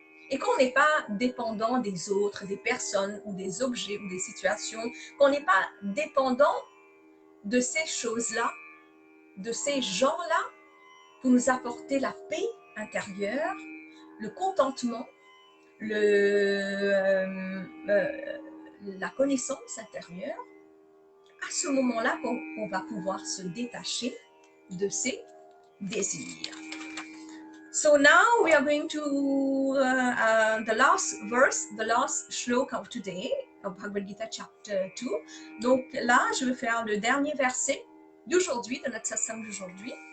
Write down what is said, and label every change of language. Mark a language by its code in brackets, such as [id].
[fr] Et qu'on n'est pas dépendant des autres, des personnes ou des objets ou des situations, qu'on n'est pas dépendant de ces choses-là, de ces gens-là, pour nous apporter la paix intérieure, le contentement, la connaissance intérieure. À ce moment-là, on va pouvoir se détacher de ces désirs. [en] So now we are going to the last verse, the last shloka of today, of Bhagwad Gita chapter 2. [fr] Donc là, je vais faire le dernier verset d'aujourd'hui, de notre satsang d'aujourd'hui.